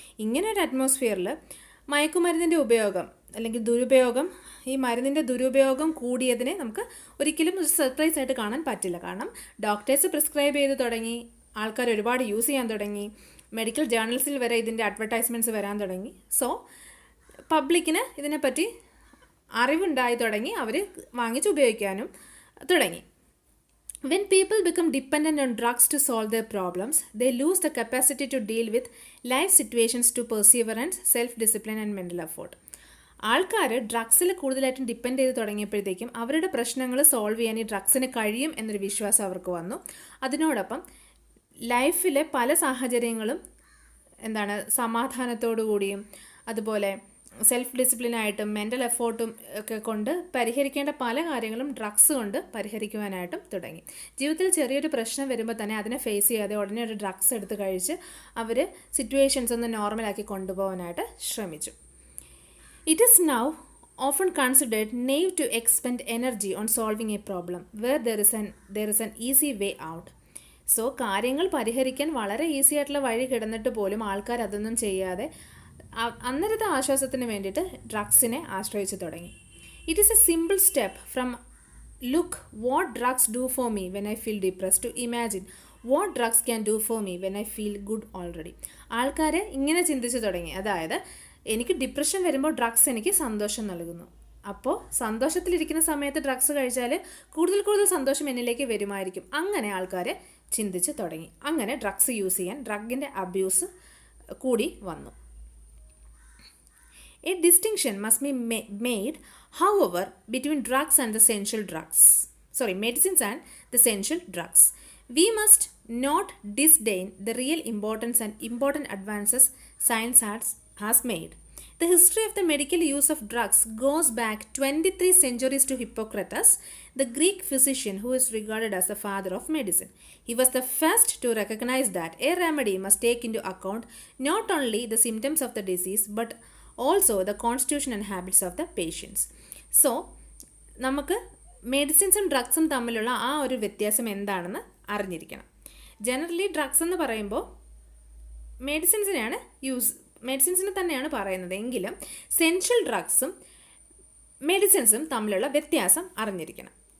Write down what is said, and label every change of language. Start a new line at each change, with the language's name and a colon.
Malayalam: ഇങ്ങനെ ഒരു അറ്റ്മോസ്ഫിയറിൽ മയക്കുമരുന്നിൻ്റെ ഉപയോഗം അല്ലെങ്കിൽ ദുരുപയോഗം, ഈ മരുന്നിൻ്റെ ദുരുപയോഗം കൂടിയതിനെ നമുക്ക് ഒരിക്കലും ഒരു സർപ്രൈസ് ആയിട്ട് കാണാൻ പറ്റില്ല. കാരണം ഡോക്ടേഴ്സ് പ്രിസ്ക്രൈബ് ചെയ്ത് തുടങ്ങി, ആൾക്കാർ ഒരുപാട് യൂസ് ചെയ്യാൻ തുടങ്ങി, മെഡിക്കൽ ജേർണൽസിൽ വരെ ഇതിൻ്റെ അഡ്വർടൈസ്മെൻറ്റ്സ് വരാൻ തുടങ്ങി. സോ പബ്ലിക്കിന് ഇതിനെപ്പറ്റി അറിവുണ്ടായി തുടങ്ങി, അവർ വാങ്ങിച്ച് ഉപയോഗിക്കാനും തുടങ്ങി.
English: When people become dependent on drugs to solve their problems, they lose the capacity to deal with life situations to perseverance, self-discipline and mental effort.
Malayalam: ആൾക്കാർ ഡ്രഗ്സിൽ കൂടുതലായിട്ടും ഡിപ്പെൻഡ് ചെയ്ത് തുടങ്ങിയപ്പോഴത്തേക്കും അവരുടെ പ്രശ്നങ്ങൾ സോൾവ് ചെയ്യാൻ ഈ ഡ്രഗ്സിന് കഴിയും എന്നൊരു വിശ്വാസം അവർക്ക് വന്നു. അതിനോടൊപ്പം ലൈഫിലെ പല സാഹചര്യങ്ങളും സമാധാനത്തോടു കൂടിയും അതുപോലെ സെൽഫ് ഡിസിപ്ലിനായിട്ടും മെൻ്റൽ എഫോർട്ടും ഒക്കെ കൊണ്ട് പരിഹരിക്കേണ്ട പല കാര്യങ്ങളും ഡ്രഗ്സ് കൊണ്ട് പരിഹരിക്കുവാനായിട്ടും തുടങ്ങി. ജീവിതത്തിൽ ചെറിയൊരു പ്രശ്നം വരുമ്പോൾ തന്നെ അതിനെ ഫേസ് ചെയ്യാതെ ഉടനെ ഒരു ഡ്രഗ്സ് എടുത്ത് കഴിച്ച് അവർ സിറ്റുവേഷൻസ് ഒന്ന് നോർമലാക്കി കൊണ്ടുപോകാനായിട്ട് ശ്രമിച്ചു.
English: It is now often considered naive to expend energy on solving a problem where there is an easy way out.
Malayalam: So കാര്യങ്ങൾ പരിഹരിക്കാൻ വളരെ ഈസി ആയിട്ടുള്ള വഴി കിടന്നിട്ട് പോലും ആൾക്കാർ അതൊന്നും ചെയ്യാതെ അന്നേരത്തെ ആശ്വാസത്തിന് വേണ്ടിയിട്ട് ഡ്രഗ്സിനെ ആശ്രയിച്ചു തുടങ്ങി.
English: It is a simple step from look what drugs do for me when I feel depressed to imagine what drugs can do for me when I feel good already.
Malayalam: ആൾക്കാർ ഇങ്ങനെ ചിന്തിച്ചു തുടങ്ങി. അതായത് എനിക്ക് ഡിപ്രഷൻ വരുമ്പോൾ ഡ്രഗ്സ് എനിക്ക് സന്തോഷം നൽകുന്നു. അപ്പോൾ സന്തോഷത്തിലിരിക്കുന്ന സമയത്ത് ഡ്രഗ്സ് കഴിച്ചാൽ കൂടുതൽ കൂടുതൽ സന്തോഷം എന്നിലേക്ക് വരുമായിരിക്കും. അങ്ങനെ ആൾക്കാർ ചിന്തിച്ച് തുടങ്ങി. അങ്ങനെ ഡ്രഗ്സ് യൂസ് ചെയ്യാൻ ഡ്രഗിൻ്റെ അബ്യൂസ് കൂടി വന്നു.
English: A distinction must be made, however, between drugs and the medicines and the essential drugs. We must not disdain the real importance and important advances science has made. The history of the medical use of drugs goes back 23 centuries to Hippocrates, the Greek physician who is regarded as the father of medicine. He was the first to recognize that a remedy must take into account not only the symptoms of the disease but also the constitution and habits of the patients.
Malayalam: So, നമുക്ക് മെഡിസിൻസും ഡ്രഗ്സും തമ്മിലുള്ള ആ ഒരു വ്യത്യാസം എന്താണെന്ന് അറിഞ്ഞിരിക്കണം. Generally drugs എന്ന് പറയുമ്പോൾ മെഡിസിൻസിനെ തന്നെയാണ് പറയുന്നത്. എങ്കിലും സെൻഷ്യൽ ഡ്രഗ്സും മെഡിസിൻസും തമ്മിലുള്ള വ്യത്യാസം അറിഞ്ഞിരിക്കണം.